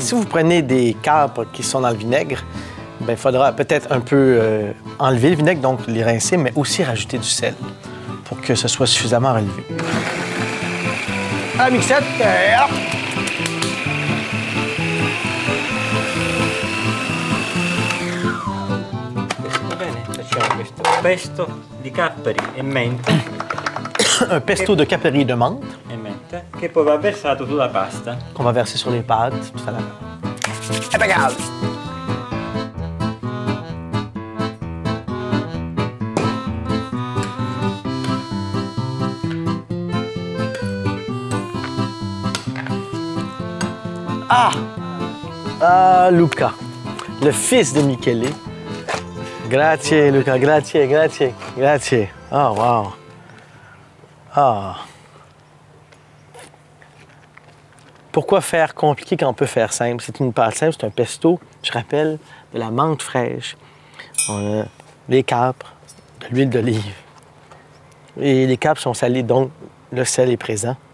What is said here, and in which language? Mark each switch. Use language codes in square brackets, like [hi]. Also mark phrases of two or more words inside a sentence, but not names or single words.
[fr] Si vous prenez des capres qui sont dans le vinaigre, il faudra peut-être un peu enlever le vinaigre, donc les rincer, mais aussi rajouter du sel pour que ce soit suffisamment relevé. À la mixette, hop! [it] Va bene, facciamo questo pesto di capperi e menta. [fr] Un pesto de caperi de menthe [it] E menta, che poi va versato sulla pasta. [fr] qu'on va verser sur les pâtes tout à l'heure. Impeccable! Ah, Luca, le fils de Michele. [it] Grazie, Luca, grazie, grazie, grazie. Oh, wow. Ah. [fr] Pourquoi faire compliqué quand on peut faire simple? C'est une pâte simple, c'est un pesto, je rappelle, de la menthe fraîche. On a des capres, de l'huile d'olive. Et les capres sont salés, donc le sel est présent.